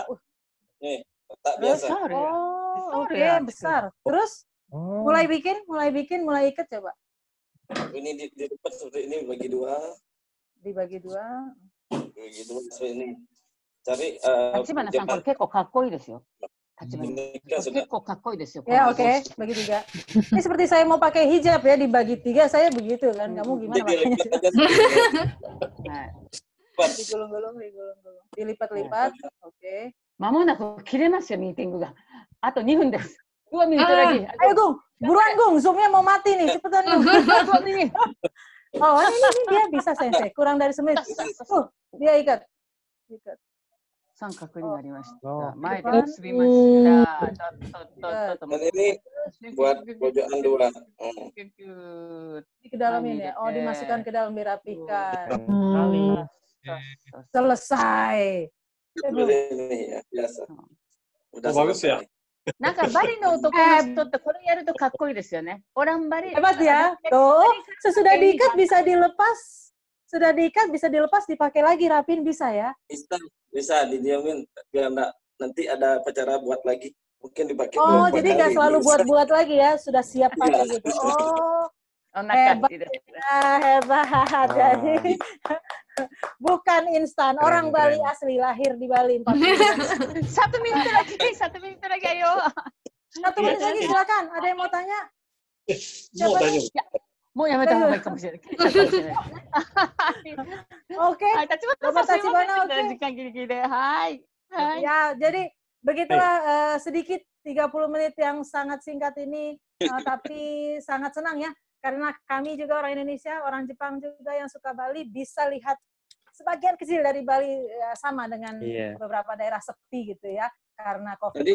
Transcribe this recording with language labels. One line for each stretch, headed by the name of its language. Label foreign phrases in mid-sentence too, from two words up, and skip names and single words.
Indonesian: Nih, tak biasa. Oke, besar. Terus mulai ikat coba. Ini dilipat seperti ini dibagi dua. Dibagi dua seperti ini. Cari.
Japanese: 立花さんこれ結構かっこいいですよ。
Indonesian: Ya, oke, bagi 3. Ini seperti saya mau pakai hijab ya, dibagi 3, saya begitu kan. Kamu gimana makanya? Digulung-gulung. Dilipat-lipat. Oke.
Japanese: まもなく切れますよ、ミーティングが。あと2分です。
Indonesian: 2 menit lagi. Ayo, Gung. Buruan, Gung. Zoom-nya mau mati nih. Cepetan, Gung. 2 menit. Oh, ini dia bisa, Sensei. Kurang dari semenit. Dia ikat.
Japanese: 三角になりました。前で結びました。
Indonesian: Dan ini buat pojokan 2. Ke dalam ini ya. Oh, dimasukkan ke dalam, dirapikan. Selesai. Ini ya, biasa. Udah bagus ya.
Japanese: なんかバリの男の人ってこれやるとかっこいいですよね。
Indonesian: Orang Bali. Hebat ya. Tuh, sesudah diikat bisa dilepas. Sudah diikat bisa dilepas, dipakai lagi, rapin bisa ya? Bisa didiamin biar nanti ada acara buat lagi. Mungkin dipakai. Oh, jadi nggak selalu buat-buat lagi ya, sudah siap pakai gitu. Oh, hebat. Hebat. Jadi bukan instan. Orang Bali asli, lahir di Bali 4 bulan. 1 menit lagi, 1 menit lagi ayo. 1 menit lagi silakan. Ada yang mau tanya? Siapa?
Japanese: もうやめた方がいいかもしれない。
Indonesian: Oke. Bapak Tachibana, oke. Ya, jadi begitulah sedikit 30 menit yang sangat singkat ini, tapi sangat senang ya, karena kami juga orang Indonesia, orang Jepang juga yang suka Bali bisa lihat sebagian kecil dari Bali sama dengan beberapa daerah sepi gitu ya, karena COVID.